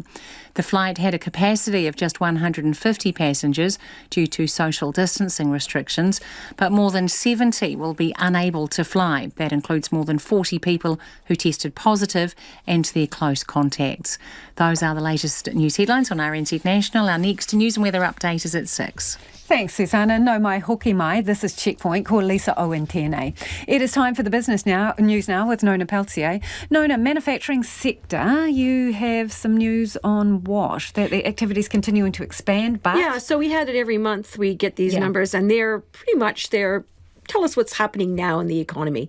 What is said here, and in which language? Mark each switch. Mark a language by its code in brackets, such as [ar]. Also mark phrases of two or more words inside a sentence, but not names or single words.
[en] The flight had a capacity of just 150 passengers due to social distancing restrictions, but more than 70 will be unable to fly. That includes more than 40 people who tested positive and their close contacts. Those are the latest news headlines on RNZ National. Our next news and weather update is at 6. Thanks, Susanna. [mi] No mai hoki mai. [en] This is Checkpoint. [mi] Ko Lisa Owen tēnei. [en] It is time for the business news now with Nona Peltier. Nona, manufacturing sector, you have some news on what? That the activity's continuing to expand, but... Yeah, so we had it every month. We get these numbers, and they're pretty much tell us what's happening now in the economy.